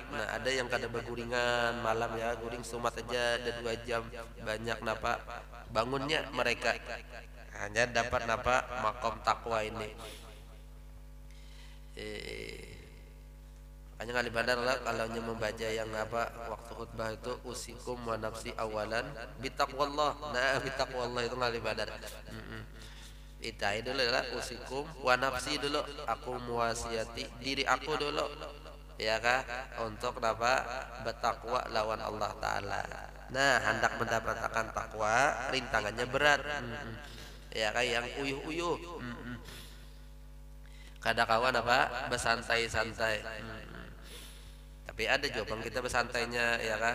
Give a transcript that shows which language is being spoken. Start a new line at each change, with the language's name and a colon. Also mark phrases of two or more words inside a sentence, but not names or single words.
Banjar: Nah ada yang kada berguringan malam ya guring sumat aja ada 2 jam banyak napa bangunnya mereka hanya dapat napa makom takwa ini. Makanya kali badar lah kalau membaca yang apa waktu khutbah itu
Arabic: أوصيكم ونفسي أولا بتقوى الله.
Banjar: Nah bitaqwallah itu kali badar. Itai dulu lah
Arabic: أوصيكم ونفسي
Banjar: dulu aku muwasiati diri aku dulu ya kah untuk napa bertakwa lawan Allah Ta'ala. Nah hendak mendapatkan takwa rintangannya berat ya kayak yang uyuh-uyuh kada kawan apa bersantai-santai tapi ada juga bang kita bersantainya ya kah.